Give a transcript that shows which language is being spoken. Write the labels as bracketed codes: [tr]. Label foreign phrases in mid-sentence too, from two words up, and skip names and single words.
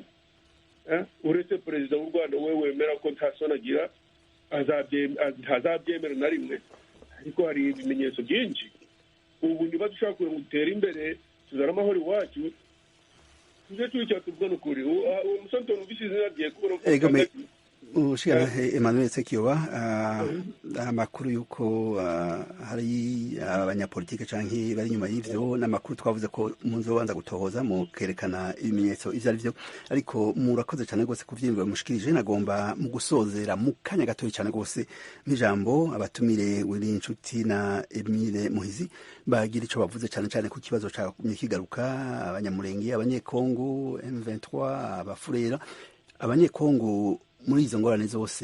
[rw] Uretse perezida w'u Rwanda we wemera ko nta soni agira, ntazabyemera na rimwe, ariko hari ibimenyetso byinshi. Ubu niba dushaka kugira ngo dutere imbere tuzane amahoro iwacu, tujye tuyicara tuvuga n'ukuri. [rn] Uwo musore ubise izina rye kubona ushirahe Emmanuel Sekiyoba, amakuru yuko hari abanyapolitike canke bari nyuma y'ivyo n'amakuru twavuze ko muzobanza gutohoza mu kerekana ibimenyetso ivyo ari vyo, ariko murakoze cyane rwose kuvyimba mushikirije. Nagomba mu gusozera mu kanya gatoyi cyane rwose n'ijambo abatumire Willy Nshuti na Emile Muhizi bagira ico bavuze cyane cyane ku kibazo ca kigaruka, abanyamurenge, abanyekongo, M23, abafurera, abanyekongo muri izo ngorane zose.